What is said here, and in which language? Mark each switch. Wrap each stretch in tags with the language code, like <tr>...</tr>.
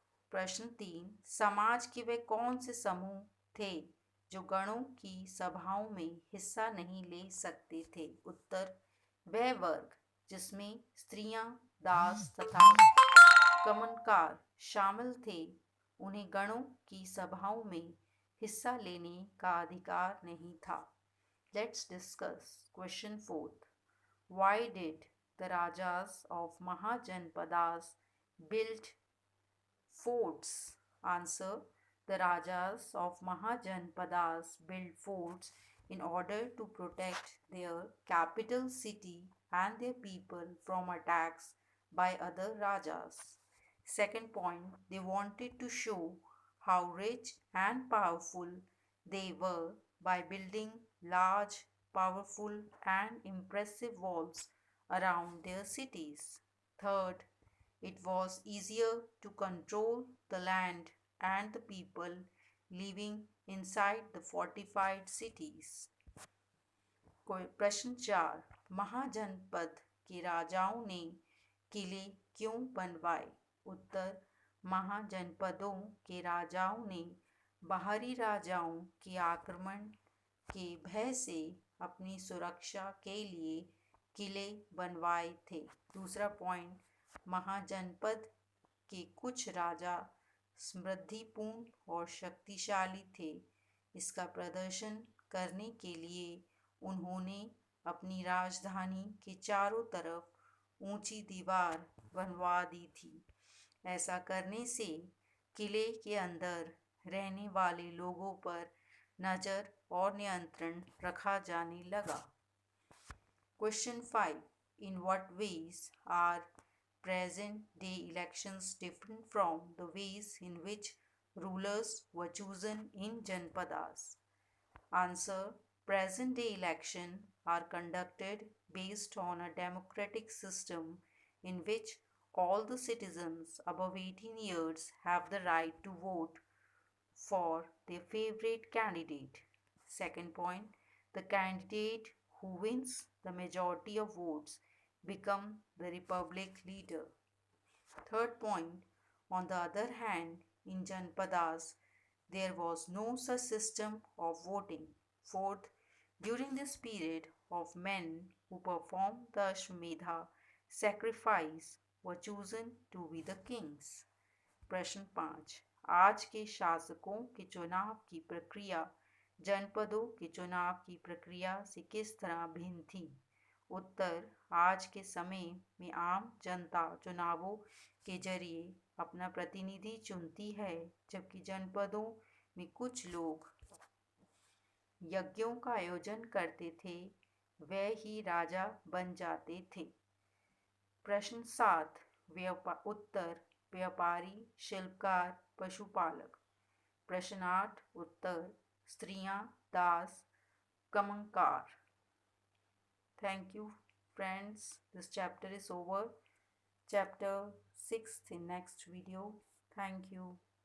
<hi>प्रश्न 3, समाज के वे कौन से समूह थे जो गणों की सभाओं में हिस्सा नहीं ले सकते थे? उत्तर, वह वर्ग जिसमें स्त्रियां, दास तथा कमनकार शामिल थे, उन्हें गणों की सभाओं में हिस्सा लेने का अधिकार नहीं था।</hi> <en>Let's discuss question 4th. Why did the Rajas of Mahajanpadas build forts? Answer. The Rajas of Mahajanpadas built forts in order to protect their capital city and their people from attacks by other Rajas. Second point, they wanted to show how rich and powerful they were by building large, powerful, and impressive walls around their cities. Third, it was easier to control the land and the people living inside the fortified cities.</en> <hi>प्रश्न 4, महाजनपद के राजाओं ने किले क्यों बनवाए? उत्तर, महाजनपदों के राजाओं ने बाहरी राजाओं के आक्रमण के भय से अपनी सुरक्षा के लिए किले बनवाए थे। दूसरा पॉइंट, महाजनपद के कुछ राजा समृद्धिपूर्ण और शक्तिशाली थे। इसका प्रदर्शन करने के लिए उन्होंने अपनी राजधानी के चारों तरफ ऊंची दीवार बनवा दी थी। ऐसा करने से किले के अंदर रहने वाले लोगों पर नज़र और नियंत्रण रखा जाने लगा।</hi> <en>Question 5. In what ways are present-day elections different from the ways in which rulers were chosen in Janpadas? Answer. Present-day elections are conducted based on a democratic system in which all the citizens above 18 years have the right to vote for their favorite candidate. Second point, the candidate who wins the majority of votes become the republic leader. Third point, on the other hand, in Janpadas, there was no such system of voting. Fourth, during this period of men who performed the Ashwamedha sacrifice were chosen to be the kings.</en> <hi>प्रश्न 5, आज के शासकों के चुनाव की प्रक्रिया जनपदों के चुनाव की प्रक्रिया से किस तरह भिन्न थी? उत्तर, आज के समय में आम जनता चुनावों के जरिए अपना प्रतिनिधि चुनती है, जबकि जनपदों में कुछ लोग यज्ञों का आयोजन करते थे, वे ही राजा बन जाते थे। प्रश्न 7, उत्तर, व्यापारी, शिल्पकार, पशुपालक। प्रश्न 8, उत्तर, स्त्रियां, दास, कमंकार।</hi> <en>Thank you, friends. This chapter is over. Chapter 6 in next video. Thank you.</en>